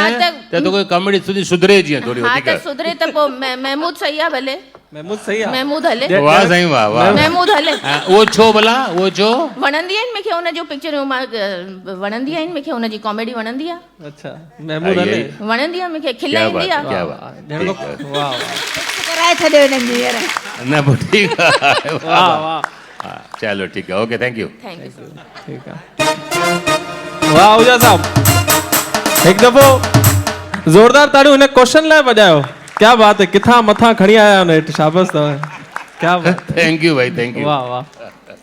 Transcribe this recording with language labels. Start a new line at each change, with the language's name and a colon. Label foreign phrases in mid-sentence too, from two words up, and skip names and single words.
Sindhi: आहे त तोखे कॉमेडी सुधरे जीअं थोरी हा वधीक। त सुधरे त पोइ महमूद सही आहे भले, महमूद सही आहे। महमूद हले, वाह साईं वाह वाह। महमूद हले। उहो छो भला, उहो छो? वणंदी आहिनि मूंखे हुन जूं पिक्चरूं, मां वणंदी आहिनि मूंखे, हुनजी कॉमेडी वणंदी आहे, अच्छा महमूद हले। वणंदी आहे मूंखे, खिल क्या ईंदी बात आहे।
Urdu: क्या बात।
Sindhi: वाह कराए छॾियो हिननि जी हींअर। न पोइ ठीकु आहे। वाह वाह, हा, चलो ठीकु आहे,
English: okay, thank you. thank you.
Sindhi: ठीक आहे। वाह आहूजा साहब, हिकु दफ़ो ज़ोरदार ताड़ियूं हिन क्वेश्चन लाइ वॼायो।
Urdu: क्या बात है,
Sindhi: किथां मथां खणी आया हुन हेठि, शाबाश अथव,
Urdu: क्या बात।
English: thank you भाई, thank you.
Sindhi: वाह वाह।